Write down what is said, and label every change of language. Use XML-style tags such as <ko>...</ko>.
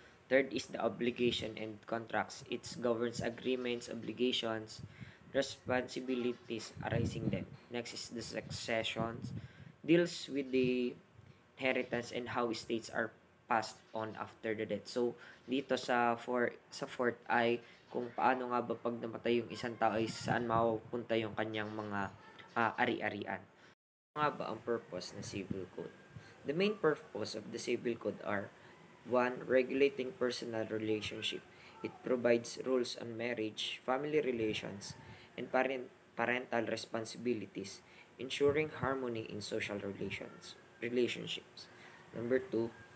<en>Third is the obligation and contracts. It governs agreements, obligations, responsibilities arising them. Next is the successions. Deals with the inheritance and how estates are passed on after the death.</en> <tl>So, dito sa fourth ay kung paano nga ba pag namatay yung isang tao ay saan mapupunta yung kanyang mga ari-arian. Ano nga ba ang purpose ng Civil Code?</tl> <en>The main purpose of the Civil Code are 1. Regulating personal relationship. It provides rules on marriage, family relations, and parental responsibilities, ensuring harmony in social relationships. Number 2.</en>